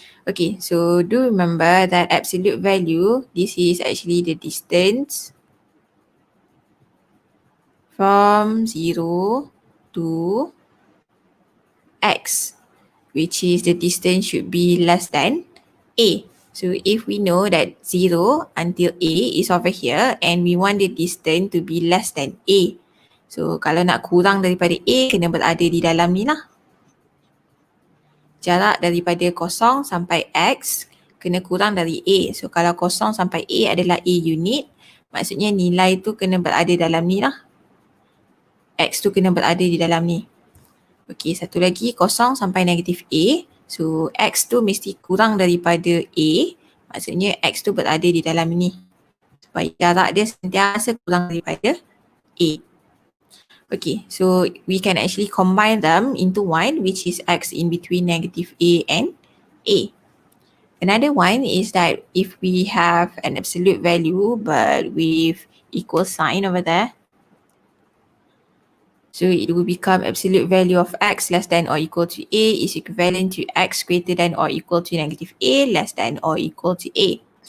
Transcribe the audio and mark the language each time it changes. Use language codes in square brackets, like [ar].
[en] Okay, so do remember that absolute value, this is actually the distance from 0 to x, which is the distance should be less than a. So if we know that 0 until a is over here and we want the distance to be less than a. [ms] So kalau nak kurang daripada a, kena berada di dalam ni lah. Jarak daripada 0 sampai x kena kurang dari a. So kalau 0 sampai a adalah a unit, maksudnya nilai tu kena berada dalam ni lah. X tu kena berada di dalam ni. Okey, satu lagi 0 sampai negatif a. So x tu mesti kurang daripada a, maksudnya x tu berada di dalam ni. Supaya jarak dia sentiasa kurang daripada a. [en] Okay, so we can actually combine them into one, which is x in between negative a and a. Another one is that if we have an absolute value but with equal sign over there, so it will become absolute value of x less than or equal to a is equivalent to x greater than or equal to negative a less than or equal to a.